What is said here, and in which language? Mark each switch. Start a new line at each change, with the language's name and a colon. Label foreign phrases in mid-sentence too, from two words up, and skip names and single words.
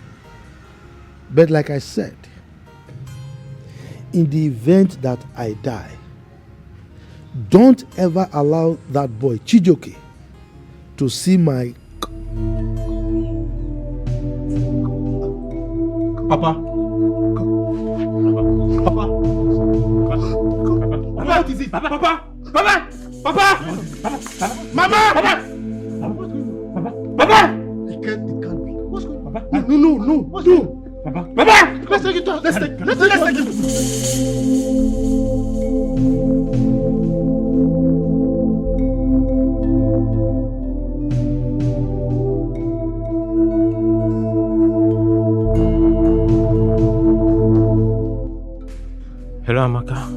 English: But like I said, in the event that I die, don't ever allow that boy, Chijoke, to see my... Papa. Papa. What is it? Papa. Papa. Papa. Papa. Mama. Papa. Papa. It can't be. What's going on? Papa. No. Papa. Papa. Let's take it out. Let's take it. Hello, Amaka.